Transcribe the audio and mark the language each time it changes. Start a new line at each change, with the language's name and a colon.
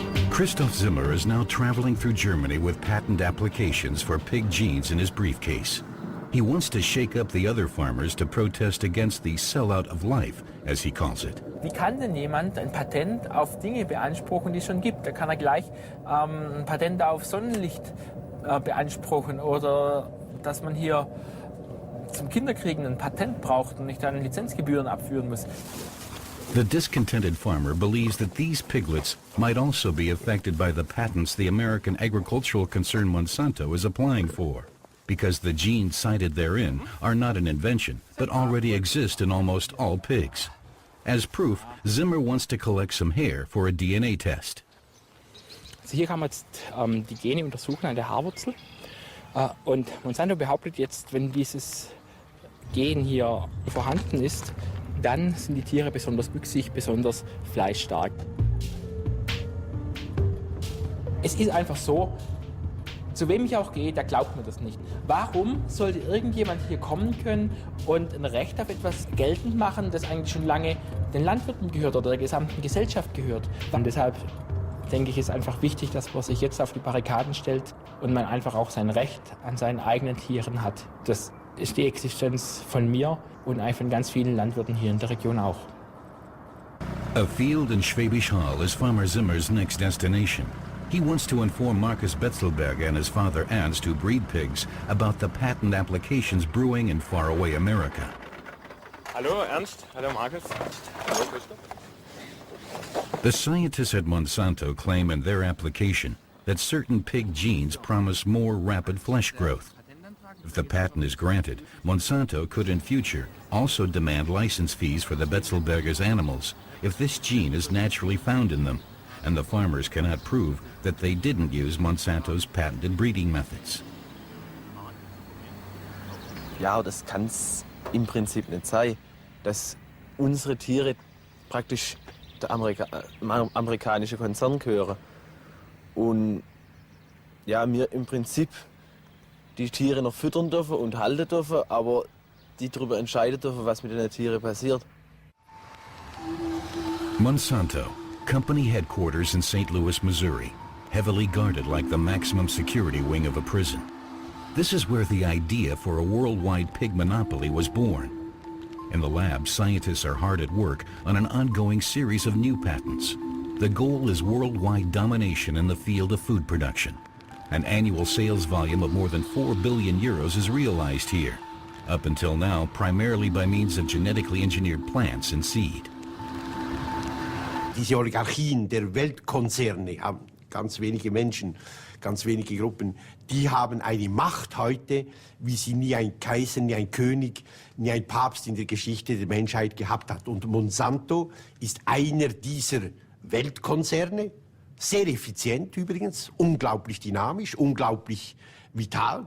English: Christoph Zimmer is now traveling through Germany with patent applications for pig genes in his briefcase. He wants to shake up the other farmers to protest against the sellout of life, as he calls it.
German: Wie kann denn jemand ein Patent auf Dinge beanspruchen, die es schon gibt? Da kann er gleich ein Patent auf Sonnenlicht beanspruchen oder dass man hier zum Kinderkriegen ein Patent braucht und nicht dann Lizenzgebühren abführen muss.
English: The discontented farmer believes that these piglets might also be affected by the patents the American agricultural concern Monsanto is applying for, because the genes cited therein are not an invention, but already exist in almost all pigs. As proof, Zimmer wants to collect some hair for a DNA test.
German: Also hier kann man jetzt die Gene untersuchen an der Haarwurzel. Und Monsanto behauptet jetzt, wenn dieses Gen hier vorhanden ist, dann sind die Tiere besonders wüchsig, besonders fleischstark. Es ist einfach so, zu wem ich auch gehe, der glaubt mir das nicht. Warum sollte irgendjemand hier kommen können und ein Recht auf etwas geltend machen, das eigentlich schon lange den Landwirten gehört oder der gesamten Gesellschaft gehört? Und deshalb denke ich, ist einfach wichtig, dass man sich jetzt auf die Barrikaden stellt und man einfach auch sein Recht an seinen eigenen Tieren hat. Das ist die Existenz von mir und eigentlich von ganz vielen Landwirten hier in der Region auch.
English: A field in Schwäbisch Hall is Farmer Zimmer's next destination. He wants to inform Markus Betzelberger and his father Ernst, who breed pigs, about the patent applications brewing in faraway America.
German: Hallo Ernst, hallo Markus. Hallo Christoph.
English: The scientists at Monsanto claim in their application that certain pig genes promise more rapid flesh growth. If the patent is granted, Monsanto could in future also demand license fees for the Betzelberger's animals if this gene is naturally found in them, and the farmers cannot prove that they didn't use Monsanto's patented breeding methods.
German: Ja, das kann es im Prinzip nicht sein, dass unsere Tiere praktisch der amerikanische Konzern gehören und ja, wir im Prinzip die Tiere noch füttern dürfen und halten dürfen, aber die darüber entscheiden dürfen, was mit den Tieren passiert.
English: Monsanto, company headquarters in St. Louis, Missouri, heavily guarded like the maximum security wing of a prison. This is where the idea for a worldwide pig monopoly was born. In the lab, scientists are hard at work on an ongoing series of new patents. The goal is worldwide domination in the field of food production. An annual sales volume of more than 4 billion euros is realized here, up until now primarily by means of genetically engineered plants and seed.
German: Diese Oligarchien der Weltkonzerne haben ganz wenige Menschen, ganz wenige Gruppen, die haben eine Macht heute, wie sie nie ein Kaiser, nie ein König, nie ein Papst in der Geschichte der Menschheit gehabt hat. Und Monsanto ist einer dieser Weltkonzerne, sehr effizient übrigens, unglaublich dynamisch, unglaublich vital.